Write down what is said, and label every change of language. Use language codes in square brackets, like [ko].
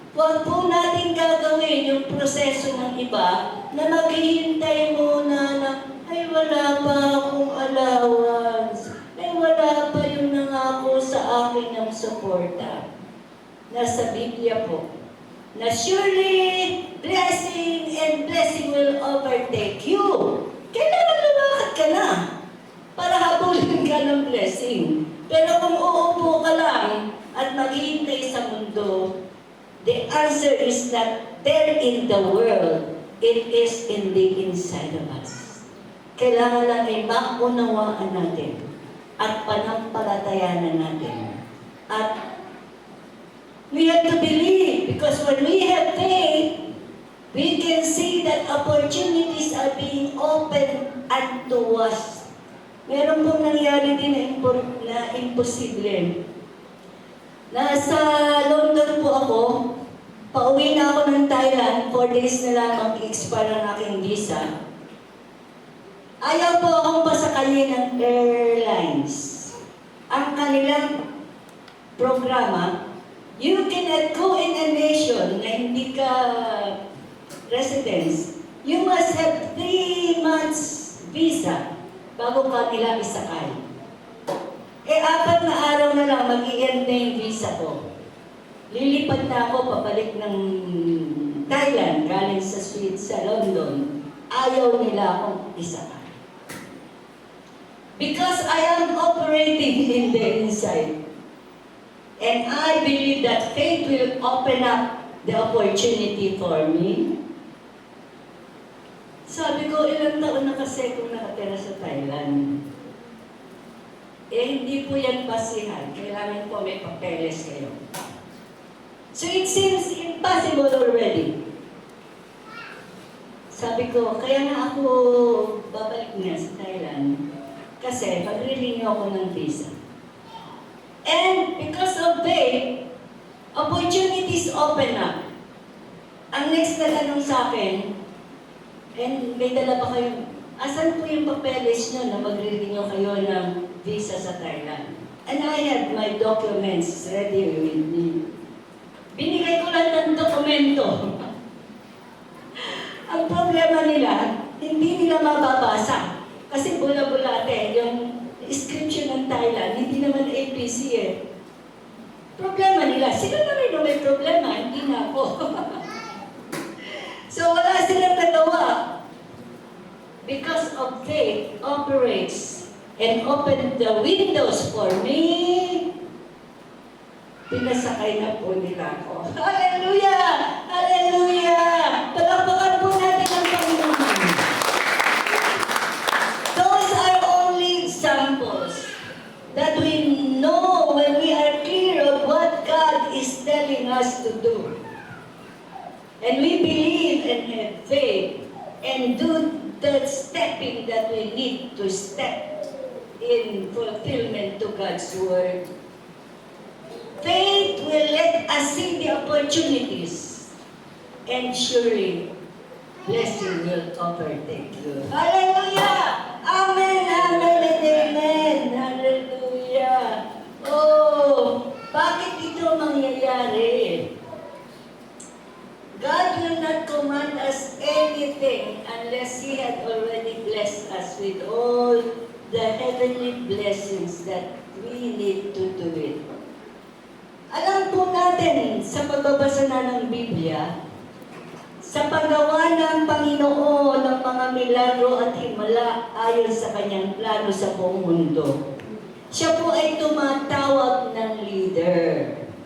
[tl] Huwag po natin gagawin yung proseso ng iba na maghihintay muna na, ay wala pa akong allowance, ay wala pa yung nangako sa akin ng suporta. Nasa Biblia po, na [en] surely blessing and blessing will overtake you. [tl] Kailangan lumakad ka na para habulin ka ng blessing. Pero kung uupo ka lang at maghihintay sa mundo, [en] the answer is not there in the world, it is in the inside of us. [tl] Kailangan lang ay maunawaan natin at panampalatayanan natin. [en] At we have to believe, because when we have faith, we can see that opportunities are being opened unto us. [tl] Meron pong nangyari din na imposible. Nasa London po ako, pauwi na ako ng Thailand, 4 days na lamang i-expire ang aking visa. Ayaw po akong pasakayin ng airlines. Ang kanilang programa, [en] you cannot go in a nation [tl] na hindi ka residence. [en] You must have 3 months visa [tl] bago ka nila isakay. 4 na araw na lang mag-i-end na yung visa ko. Lilipad na ako pabalik ng Thailand, galing sa sa London. Ayaw nila akong isakay. [en] Because I am operating in the inside. And I believe that faith will open up the opportunity for me. [tl] Sabi ko, ilang taon na kasi kung nakatira sa Thailand. Hindi po yan basihan. Kailangan po may papeles kayo. [en] So it seems impossible already. [tl] Sabi ko, kaya nga ako babalik na sa Thailand. Kasi pag-renew ako ng visa. [en] And because of faith, opportunities open up. [tl] Ang next na tanong sa akin, and may dala pa kayo, asan po yung papeles nyo na magre-renew kayo ng visa sa Thailand? [en] And I had my documents ready with me. [tl] Binigay ko lang ng dokumento. Ang problema nila, hindi nila mababasa. Kasi bula-bulate, yung description ng Thailand, hindi naman APC eh. Problema nila, sila na rin may problema, hindi na ako. So wala silang nagawa. [en] Because of faith operates and opened the windows for me, [tl] pinasakay na po nila ako. [en] Hallelujah! Hallelujah! [tl] Palakpakan po natin ang Panginoon. [en] Those are only examples that we know when we are clear of what God is telling us to do. And we believe and have faith and do the stepping that we need to step in fulfillment to God's word. faith will let us see the opportunities. And surely, blessing will overtake you. Hallelujah! Amen, amen, and amen. Hallelujah. [tl] Oh, bakit ito mangyayari? [en] God will not command us anything unless He had already blessed us with all the heavenly blessings that we need to do it. [tl] Alam po natin sa pagbabasa na ng Biblia, sa paggawa ng Panginoon ng mga milagro at himala ayon sa kanyang plano sa buong mundo, siya po ay tumatawag ng leader.